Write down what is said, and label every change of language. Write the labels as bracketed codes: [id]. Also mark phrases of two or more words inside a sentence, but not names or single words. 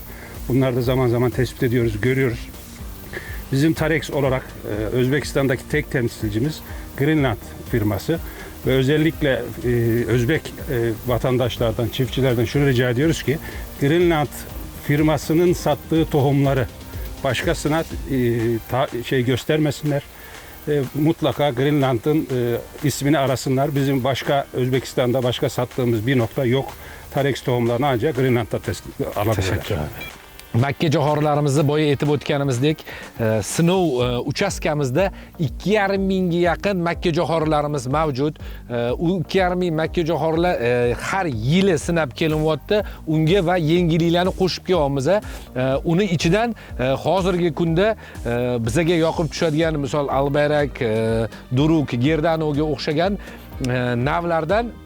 [tr] Bunları da zaman zaman tespit ediyoruz, görüyoruz. Bizim Tarex olarak Özbekistan'daki tek temsilcimiz Greenland firması ve özellikle Özbek vatandaşlardan, çiftçilerden şunu rica ediyoruz ki Greenland firmasının sattığı tohumları başkasına göstermesinler. Mutlaka Greenland'ın ismini arasınlar. Bizim başka Özbekistan'da başka sattığımız bir nokta yok. Tarex tohumlarını ancak Greenland'da alabilirler. [uz] Makka jo'xorilarimizni boya aytib o'tganimizdek, sinov uchastkamizda 2,5 mingga yaqin makka jo'xorilarimiz mavjud. U 2,5 ming makka jo'xorilar har yili sinab kelinyapti. Unga va yengilliklarni qo'shib kelyapmiz. Uni ichidan hozirgi kunda bizga yoqib tushadigan, misol albayrak, duruk, gerdanovga o'xshagan navlardan